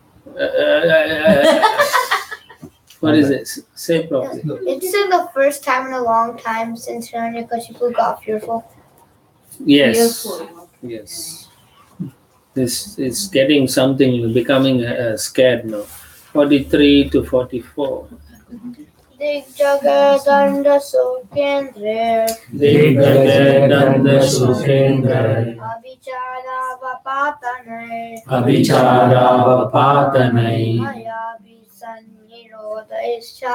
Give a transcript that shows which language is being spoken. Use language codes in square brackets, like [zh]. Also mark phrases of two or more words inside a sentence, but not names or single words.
[en] What is it? Say properly. It's like the first time in a long time since Hiranyakashipu got fearful. Yes. Fearful. Yes. This is getting something, becoming scared now. 43 to 44. [sa] Digjagadanda Sukendra Digjagadanda Sukendra Abhichara Vapatanai Abhichara Vapatanai Maya Visannirodha Isha